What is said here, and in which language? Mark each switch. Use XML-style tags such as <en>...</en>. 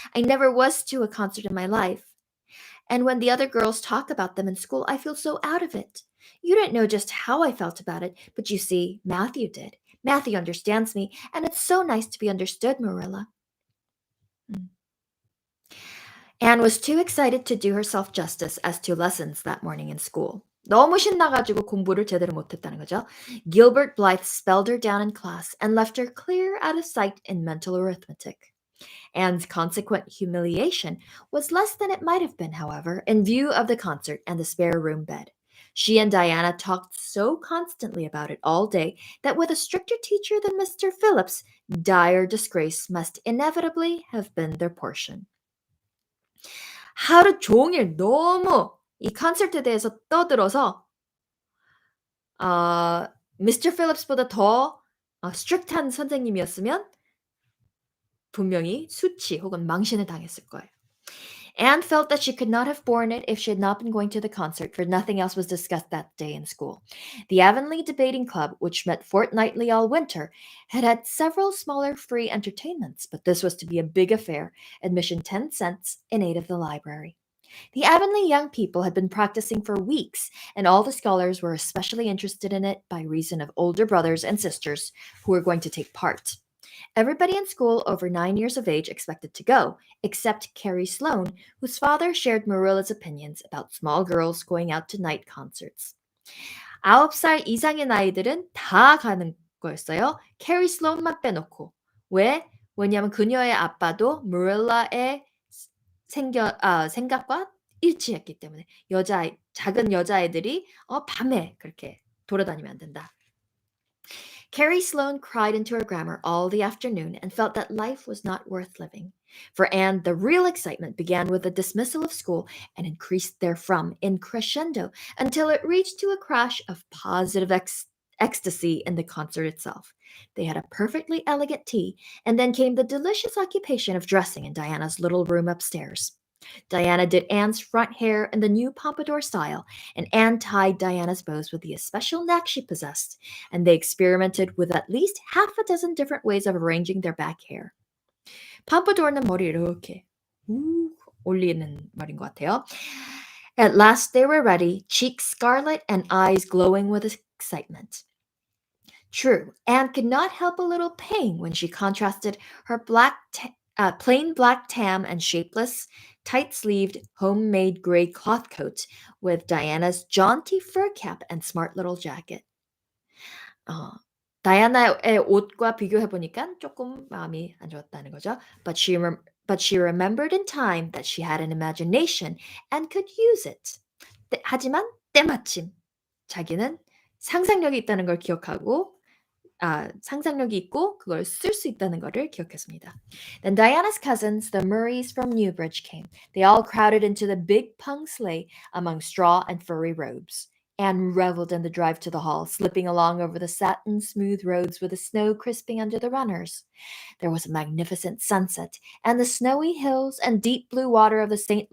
<en>I never was to a concert in my life. And when the other girls talk about them in school, I feel so out of it. You don't know just how I felt about it, but you see, Matthew did. Matthew understands me, and it's so nice to be understood, Marilla. Anne was too excited to do herself justice as to lessons that morning in school.</en> <ko>너무 신나가지고 공부를 제대로 못했다는 거죠.</ko> <en>Gilbert Blythe spelled her down in class and left her clear out of sight in mental arithmetic. Anne's consequent humiliation was less than it might have been, however, in view of the concert and the spare room bed. She and Diana talked so constantly about it all day that with a stricter teacher than Mr. Phillips, dire disgrace must inevitably have been their portion.</en> <ko>하루 종일 너무 이 컨셉트에 대해서 떠들어서 미스터 필립스보다 더 스트릭트한 선생님이었으면 분명히 수치 혹은 망신을 당했을 거예요.</ko> <en>Anne felt that she could not have borne it if she had not been going to the concert, for nothing else was discussed that day in school. The Avonlea Debating Club, which met fortnightly all winter, had had several smaller free entertainments, but this was to be a big affair, admission 10 cents in aid of the library. The Avonlea young people had been practicing for weeks, and all the scholars were especially interested in it by reason of older brothers and sisters who were going to take part. Everybody in school over 9 years of age expected to go, except Carrie Sloane, whose father shared Marilla's opinions about small girls going out to night concerts.</en> <ko>9살 이상의 아이들은 다 가는 거였어요. 캐리 슬론만 빼놓고. 왜? 왜냐하면 그녀의 아빠도 Marilla의 생각과 일치했기 때문에 작은 여자애들이 밤에 그렇게 돌아다니면 안 된다.</ko> <en>Carrie Sloane cried into her grammar all the afternoon and felt that life was not worth living. For Anne, the real excitement began with the dismissal of school and increased therefrom in crescendo until it reached to a crash of positive ecstasy in the concert itself. They had a perfectly elegant tea, and then came the delicious occupation of dressing in Diana's little room upstairs. Diana did Anne's front hair in the new pompadour style, and Anne tied Diana's bows with the especial knack she possessed, and they experimented with at least half a dozen different ways of arranging their back hair.</en> <ko>팜포도어는 머리 이렇게 올리는 말인 것 같아요.</ko> <en>At last they were ready, cheeks scarlet and eyes glowing with excitement. True, Anne could not help a little pain when she contrasted her plain black tam and shapeless, tight-sleeved, homemade gray cloth coat with Diana's jaunty fur cap and smart little jacket.</en> <ko>다이아나의 옷과 비교해 보니까 조금 마음이 안 좋았다는 거죠.</ko> <en>But she remembered in time that she had an imagination and could use it.</en> <ko>하지만 때마침 자기는 상상력이 있다는 걸 기억하고 상상력이 있고 그걸 쓸 수 있다는 것을 기억했습니다.</ko> <en>Then Diana's cousins, the Murrays from Newbridge, came. They all crowded into the big pung sleigh among straw and furry robes. Anne reveled in the drive to the hall, slipping along over the satin-smooth roads with the snow crisping under the runners. There was a magnificent sunset, and the snowy hills and deep blue water of the St.</en>